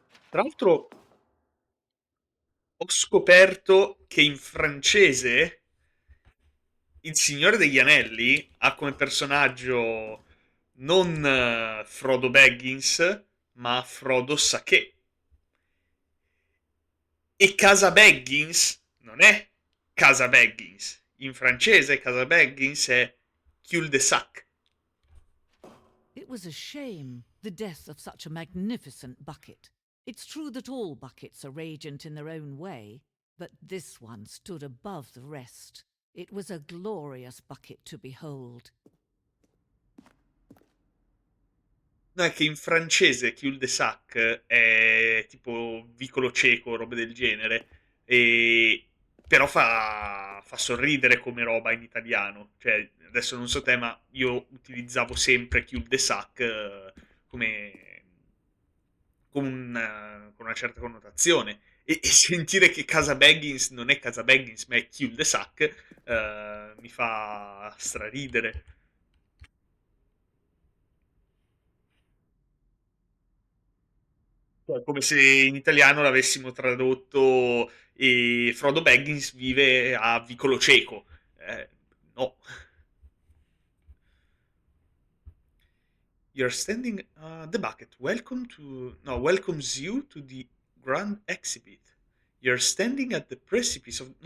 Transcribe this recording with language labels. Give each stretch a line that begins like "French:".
Italian: Tra l'altro ho scoperto che in francese il Signore degli Anelli ha come personaggio non Frodo Baggins, ma Frodo Sake. E Casa Baggins non è Casa Baggins. In francese Casa Baggins è cul-de-sac.
English: It was a shame, the death of such a magnificent bucket. It's true that all buckets are radiant in their own way, but this one stood above the rest. It was a glorious bucket to behold.
Italian: No, è che in francese cul-de-sac è tipo vicolo cieco, robe del genere. E... Però fa sorridere come roba in italiano. Cioè, adesso non so te, ma io utilizzavo sempre cul-de-sac come con una certa connotazione. e sentire che casa Baggins non è casa Baggins, ma è cul-de-sac, mi fa straridere. Cioè, come se in italiano l'avessimo tradotto e Frodo Baggins vive a Vicolo Cieco. No.
English: You're standing the bucket. Welcomes you to the grand exhibit. You're standing at the precipice of.